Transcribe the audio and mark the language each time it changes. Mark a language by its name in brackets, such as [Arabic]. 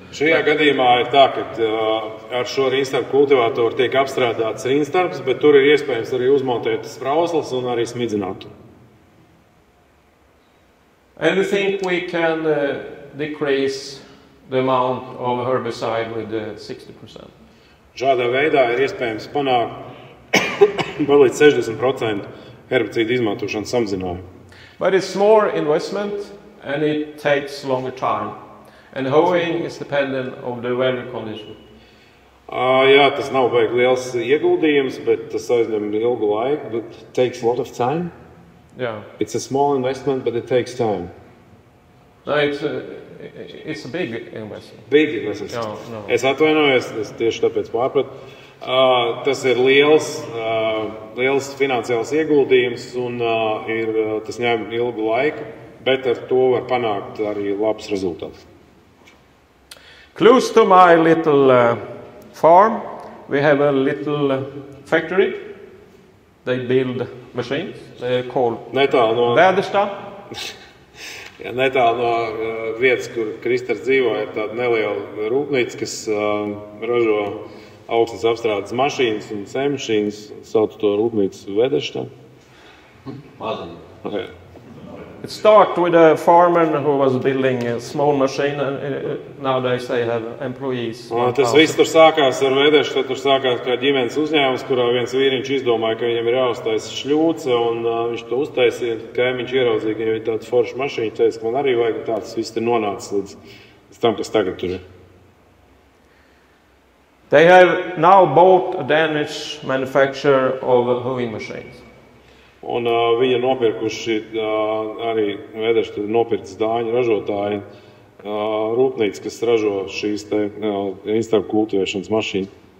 [Latvian] Šajā gadījumā ir tā, ka ar šo rīnstarpu kultivatoru tiek apstrādāts rīnstarps, bet tur ir iespējams arī uzmontēt sprauslas un arī smidzināt. [English] And we think we can decrease the amount of herbicide with 60%. [Latvian] Šādā veidā ir iespējams panākt par līdz 60% herbicīdu izmantošanas samazinājumu. [English] But it's more investment and it takes longer time. And hoeing is dependent on the weather condition. [Latvian] Jā, tas nav baigi liels ieguldījums, bet tas aizņem ilgu laiku, [English] but it takes a lot of time. Yeah. It's a small investment, but it takes time. No, it's a big investment. Big investment. No. [Latvian] Es atvainojos, es tieši tāpēc pārpratu. Tas ir liels finansiāls ieguldījums un tas ņem ilgu laiku, bet ar to var panākt arī labs rezultāts. [English] Close to my little farm, we have a little factory. They build machines. They're called Väderstad. [Latvian] Netālu no vietas, kur Kristers dzīvo, ir tāda neliela rūpnīca, kas ražo augstnes apstrādes mašīnas un sēmašīnas. Sauc to rūpnīcu Väderstad. Okay. [English] It started with a farmer who was building a small machine, and nowadays they have employees. [Latvian] Tas viss tur sākās ar Väderstad, tur sākās kā ģimenes uzņēmums, kurā viens vīriņš izdomāja, ka viņam ir jāuztaisa šļūce, un viņš to uztaisīja, un kaimiņš ieraudzīja, ka viņam ir tāda forša mašīna, teica, ka man arī vajag, un tāds viss ir nonācis līdz tam, kas tagad tur ir. [English] They have now bought a Danish manufacturer of hoeing machines. [Latvian] Un viņi nopirkuši arī Väderstad nopircis dāņu ražotāji rūpnīca, kas ražo šīs te instarpu kultivēšanas mašīnas.